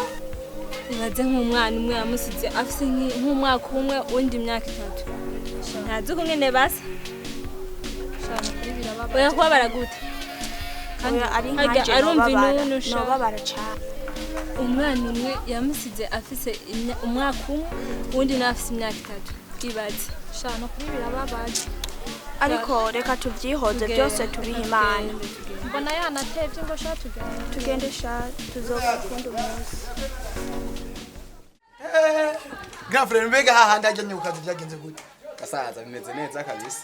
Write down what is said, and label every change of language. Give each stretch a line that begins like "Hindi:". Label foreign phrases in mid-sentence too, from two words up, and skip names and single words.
Rundi: nibaze nk'umwana umwe yamusize afise nk'umwaka umwe undi imyaka 3. Ntazi ko ngene basa. Oya kuba baraguta. Kandi ari nkaje arumva inunu sha. Babara cyane. Umwana umwe yamusize afise umwaka umwe undi nafise imyaka 3. Ibaze. Sha no kuri birababaje. Ariko reka tuvyihoze byose tubiha Imana. Mbona yanatevye ngo sha tugende sha tuzokunda umunsi. Girlfriend mbega hahandi ajanye ku kazi byagenze gute? Gasaza bimeze neza kabisa.